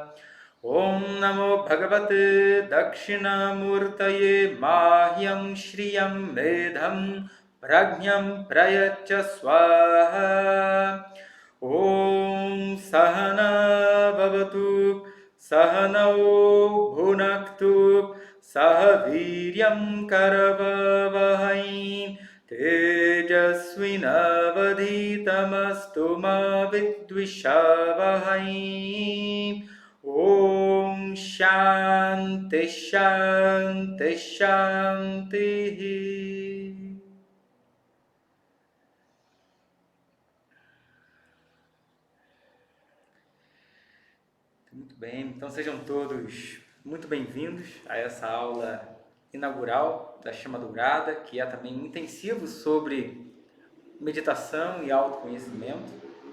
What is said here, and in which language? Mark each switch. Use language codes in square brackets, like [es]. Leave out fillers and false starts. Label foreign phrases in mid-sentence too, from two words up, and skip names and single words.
[sa] ॐ नमो भगवते दक्षिणामूर्तये मह्यं श्रियं मेधां प्रज्ञां प्रयच्छ स्वाहा ॐ सह नाववतु सह नौ भुनक्तु सह वीर्यं करवावहै तेजस्विनावधीतमस्तु मा विद्विषावहै ॐ शान्तिः शान्तिः शान्तिः. [pt] Muito bem, então sejam todos muito bem-vindos a essa aula inaugural da Chama Dourada, que é também um intensivo sobre meditação e autoconhecimento.